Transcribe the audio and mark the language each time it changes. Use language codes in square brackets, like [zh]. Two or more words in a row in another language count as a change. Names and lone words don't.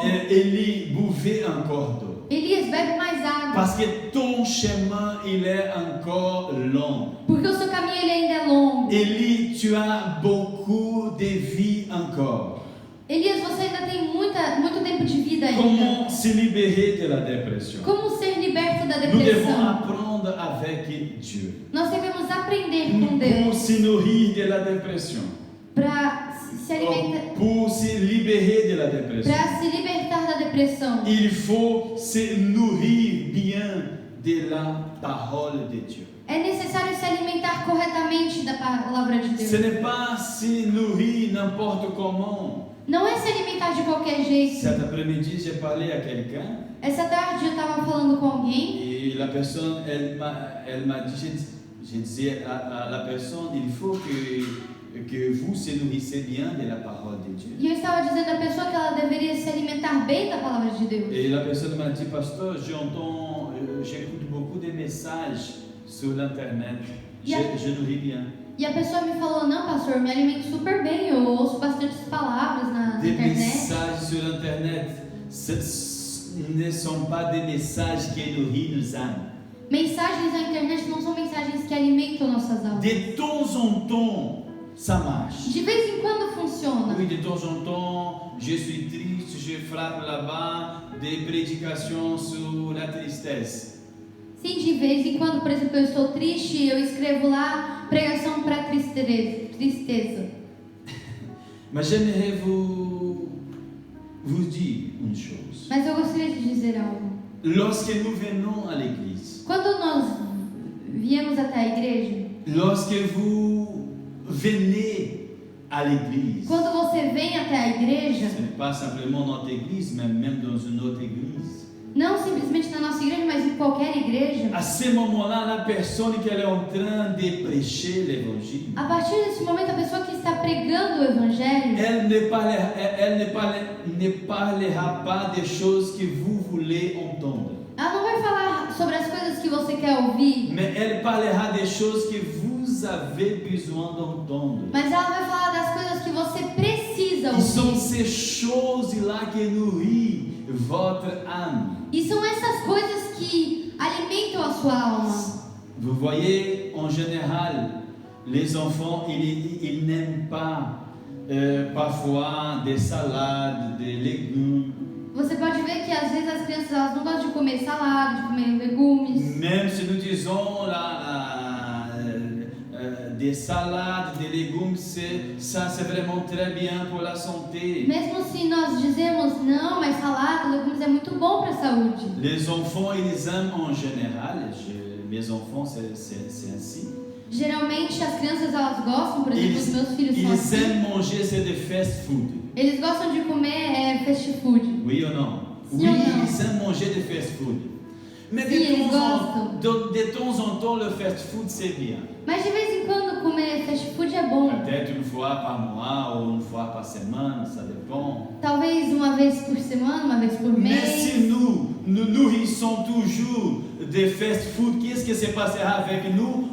[fr] Élie, buvez encore d'eau. [pt] Elias bebe mais água. [fr] Parce que ton chemin, il est encore long. [pt] Porque o seu caminho ele ainda é longo. [fr] Élie, tu as beaucoup de vie encore. [pt] Elias, você ainda tem muito tempo de vida ainda. [fr] Comment se libérer de la dépression? [pt] Como ser liberto da [fr] Nous devons [pt] depressão? [fr] apprendre avec Dieu. [pt] Nós devemos aprender com [fr] Pour [pt] Deus [fr] se nourrir de la dépression. [pt] para se alimentar, [fr] Pour se libérer de la dépression. [pt] para se libertar da depressão. [fr] Il faut se nourrir bien de la parole de Dieu. [pt] É necessário se alimentar corretamente da palavra de [fr] Ce [pt] Deus. [fr] n'est pas se nourrir n'importe comment. [pt] Não é se alimentar de qualquer jeito. [fr] Cet après-midi, j'ai parlé à quelqu'un [pt] Essa tarde eu estava falando com alguém [fr] et la personne, elle m'a dit, je disais à la personne, il faut que vous se nourrissez bien de la parole de Dieu. [pt] e eu estava dizendo à pessoa que ela deveria se alimentar bem da palavra de Deus. [fr] Et la personne m'a dit, pasteur, j'écoute beaucoup de messages sur l'internet. Je nourris bien. [pt] E a pessoa me falou, não, pastor, eu me alimento super bem, eu ouço bastante palavras na [fr] Des [pt] internet. [fr] messages sur internet, ce ne sont pas des messages qui nourrissent nos âmes. [pt] Mensagens na internet não são mensagens que alimentam nossas almas. [fr] De temps en temps, ça marche. [pt] De vez em quando funciona. [fr] Oui, de temps en temps, je suis triste, je frappe là-bas des prédications sur la tristesse. [pt] Sim, de vez em quando, por exemplo, eu estou triste, eu escrevo lá pregação para tristeza. [fr] Mais j'aimerais vous dire une chose. [pt] Mas eu gostaria de dizer algo. [fr] Lorsque nous venons à l'église, [pt] Quando nós viemos até a igreja, [fr] lorsque vous venez à l'église, [pt] quando você vem até a igreja, [fr] ce n'est pas simplement notre église, mais même dans une autre église. [pt] não simplesmente na nossa igreja, mas em qualquer igreja, [fr] À ce moment-là, la personne qui est en train de prêcher l'évangile, [pt] a partir desse momento, a pessoa que está pregando o evangelho, [fr] elle ne parlera pas des choses que vous voulez entendre, [pt] ela não vai falar sobre as coisas que você quer ouvir, [fr] mais elle parlera des choses que vous avez besoin d'entendre. [pt] mas ela vai falar das coisas que você precisa [fr] Ce sont [pt] ouvir. [fr] ces choses-là qui nourrissent votre âme. [pt] E são essas coisas que alimentam a sua alma. [fr] Vous voyez, en général, les enfants, ils n'aiment pas parfois des salades, des légumes. [pt] Você pode ver que às vezes as crianças elas não gostam de comer salada, de comer legumes. [fr] Même si nous disons des salades, des légumes, ça c'est vraiment très bien pour la santé. [pt] Mesmo se nós dizemos não, mas salada, legumes é muito bom para a saúde. [fr] Les enfants, ils aiment en général, mes enfants, c'est ainsi. [pt] Geralmente as crianças elas gostam, por exemplo, os meus filhos são [fr] Ils [pt] assim. [fr] aiment manger, c'est de [en] fast food. [pt] Eles gostam de comer [en] fast food. [fr] Oui ou non? [pt] Sim [fr] Oui, [pt] ou não? [fr] ils aiment manger de [en] fast food. [fr] Mais [pt] Sim, eles gostam. [fr] de temps en temps, le [en] fast food, [fr] c'est bien. [pt] Mas de vez em quando comer [en] fast food [pt] é bom. [fr] Peut-être une fois par mois ou une fois par semaine, ça dépend. [pt] Talvez uma vez por semana, uma vez por [fr] Mais [pt] mês. [fr] si nous nourrissons toujours des [en] fast food, [fr] qu'est-ce qui se passera avec nous?